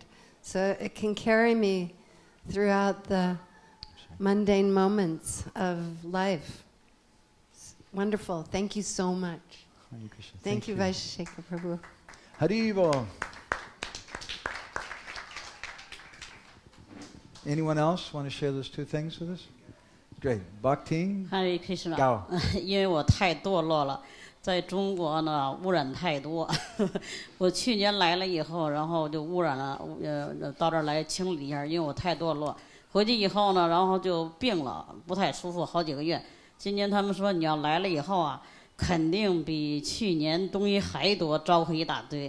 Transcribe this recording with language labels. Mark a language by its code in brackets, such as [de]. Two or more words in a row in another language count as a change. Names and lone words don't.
[en] So it can carry me throughout the mundane moments of life. It's wonderful. Thank you so much. Thank you, Vaisesika Prabhu. Haribo. Anyone else want to share those 2 things with us? Great. Bhakti? Hare Krishna. Gao. [zh] 因为我太堕落了，在中国呢污染太多。我去年来了以后，然后就污染了，到这儿来清理一下，因为我太堕落。回去以后呢，然后就病了，不太舒服，好几个月。今年他们说你要来了以后啊，肯定比去年东西还多，招呼一大堆。